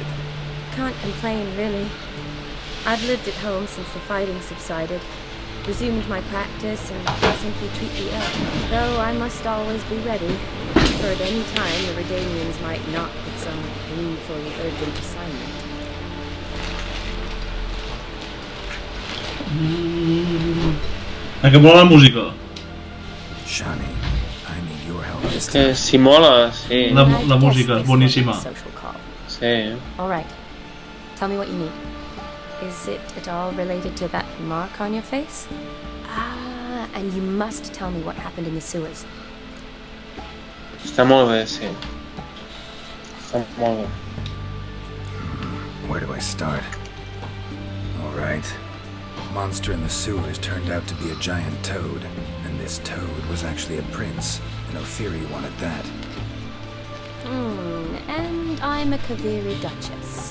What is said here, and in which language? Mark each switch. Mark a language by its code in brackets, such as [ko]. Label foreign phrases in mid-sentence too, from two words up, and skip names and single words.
[en] Can't complain, really. I've lived at home since the fighting subsided, resumed my practice, and simply treat the ill. Though I must always be ready, for at any time the Redanians might knock with some painfully urgent assignment. [es] A que mola la música. [en] Shani, I need your help this [es] Que [en] time. [es] si mola, sí. La música es buenísima. Sí. [en] All right. Tell me what you need. Is it at all related to that mark on your face? Ah, and you must tell me what happened in the sewers. [ca] Està molt bé, sí. Està molt bé. [en] Where do I start? Alright. Monster in the sewers turned out to be a giant toad, and this toad was actually a prince, and Ophiri wanted that. And I'm a Kaviri Duchess.